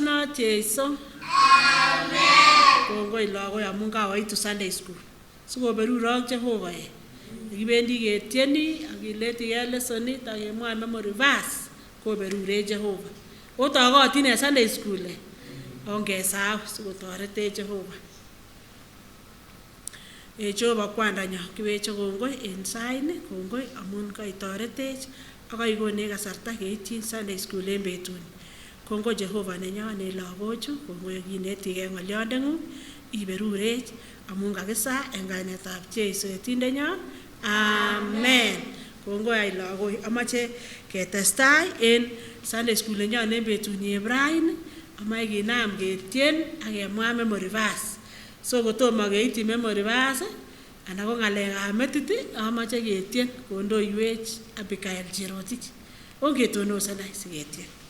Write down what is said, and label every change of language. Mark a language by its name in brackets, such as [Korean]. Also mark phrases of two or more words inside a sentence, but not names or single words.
[Kalenjin] ak Jeiso. Kongoi lagok amun kaoitu [English] Sunday school. [Kalenjin] Sikoberurok Jehova. Kibendi ketieni ak kiletigei lessonit ak kemwae [English] memory verse [Kalenjin] koberure Jehova. Otokotin en [English] Sunday school [Kalenjin] ongesahau sikotoretech Jehova. Jehova kwandanyo kiweche kongoi en saini, kongoi amun kaitoretech ak kaikonech kasarta keityin [English] Sunday school [Kalenjin] en betuni. Kongoi Jehova nenyon en lagochu, kongoi kinetigei ng'olyondeng'ung iberurech amun kakisa en kainetab Jeiso etindenyo. Amen. Kongoi ai lagok, amache ketestai en [English] Sunday school [Kalenjin] nenyon en betunyi Ibrahim, amache kinam ketien ak kemwa [English] memory verse. [Kalenjin] So kotomo keityi [English] memory verse [Kalenjin] anan ko ng'alekab metit, amache ketien kondoiwech Abigail Cherotich. Ongetonosen ai siketien.